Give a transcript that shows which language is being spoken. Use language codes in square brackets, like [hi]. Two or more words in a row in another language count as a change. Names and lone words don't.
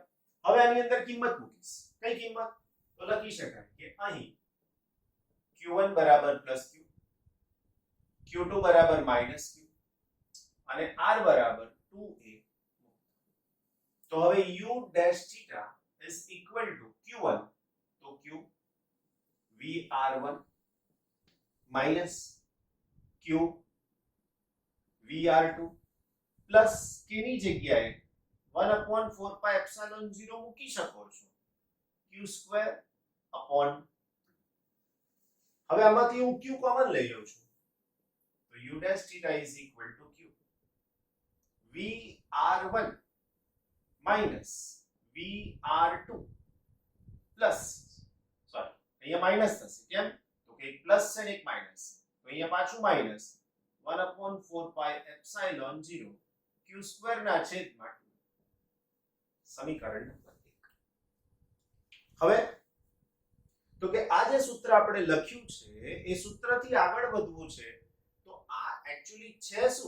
[gu] હવે આની અંદર કિંમત મૂકીશ, કઈ કિંમત? તો લખી શકાય કે અહીં q1 બરાબર +q, q2 બરાબર -q અને r બરાબર 2a. તો હવે u ડેશ θ [en] is equal to [gu] q1, તો q Vr1 minus q Vr2 પ્લસ k ની જગ્યાએ 1/4 pi epsilon 0 મૂકી શકો છો, q² upon. હવે આમાંથી હું q કોમન લઈ લઉં છું, તો [en] u dash theta is equal to q Vr1 minus Vr2 plus, [gu] સોરી અહીંયા માઈનસ થશે, કેમ? તો કે એક પ્લસ છે ને એક માઈનસ છે, તો અહીંયા પાછું માઈનસ 1/4 pi epsilon 0 q² ના છેદમાં 2. સમીકરણ નંબર 1. હવે તો કે આ જે સૂત્ર આપણે લખ્યું છે એ સૂત્રથી આગળ વધવું છે, તો આ એક્ચ્યુઅલી છે શું?